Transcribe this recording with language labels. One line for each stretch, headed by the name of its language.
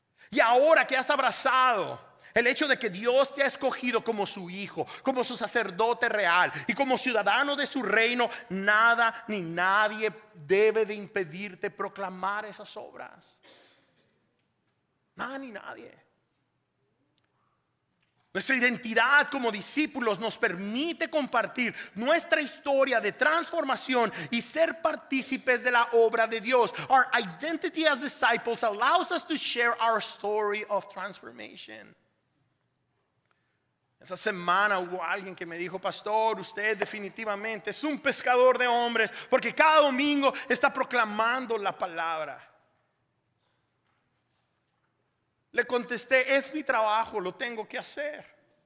Spanish: Y ahora que has abrazado el hecho de que Dios te ha escogido como su hijo, como su sacerdote real y como ciudadano de su reino, nada ni nadie debe de impedirte proclamar esas obras. Nada ni nadie. Nuestra identidad como discípulos nos permite compartir nuestra historia de transformación y ser partícipes de la obra de Dios.
English: Our identity as disciples allows us to share our story of transformation.
Spanish: Esa semana hubo alguien que me dijo, pastor, usted definitivamente es un pescador de hombres, porque cada domingo está proclamando la palabra. Le contesté, es mi trabajo, lo tengo que hacer.